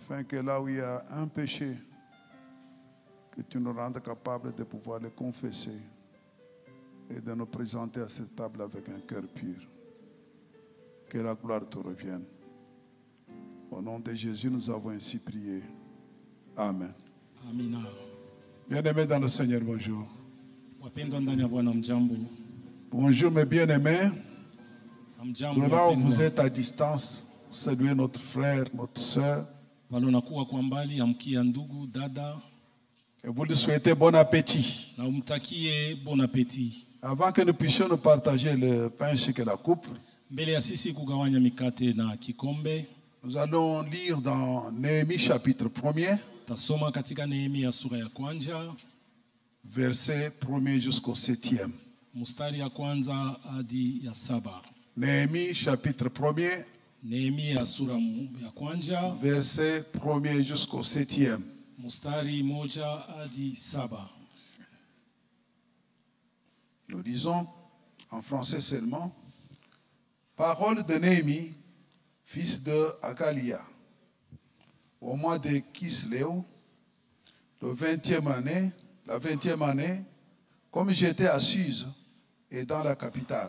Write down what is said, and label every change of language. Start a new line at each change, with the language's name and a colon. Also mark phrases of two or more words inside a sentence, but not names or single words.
French: afin que là où il y a un péché, que tu nous rendes capables de pouvoir le confesser et de nous présenter à cette table avec un cœur pur. Que la gloire te revienne. Au nom de Jésus, nous avons ainsi prié. Amen.
Swahili: Amina.
French: Bien-aimés dans le Seigneur, bonjour.
Swahili: Wapendwa ndani ya Bwana mjambo.
French: Bonjour mes bien-aimés.
Swahili: Mjambo
French: De là où
Swahili: wapendwa.
French: vous êtes à distance, saluez notre frère, notre soeur.
Swahili: Walonakuwa kwa mbali, amkia ndugu, dada,
French: Et vous lui souhaitez bon appétit.
Swahili: na umtakie
French: bon appétit. Avant que nous puissions nous partager le pain ainsi que la coupe,
Swahili: Mbele ya sisi kugawanya mikate na kikombe,
French: nous allons lire dans Néhémie chapitre 1er,
Swahili: tasoma katika Nehemia sura ya kwanza,
French: verset 1er jusqu'au 7e.
Swahili: mstari ya kwanza hadi ya 7.
French: Néhémie chapitre 1er,
Swahili: Nehemia sura ya kwanza,
French: verset 1er jusqu'au 7e.
Swahili: mstari moja hadi 7.
French: Nous lisons en français seulement. Parole de Néhémie, fils de Hagalia. Au mois de Kisléo, la 20e année, comme j'étais à Suse et dans la capitale.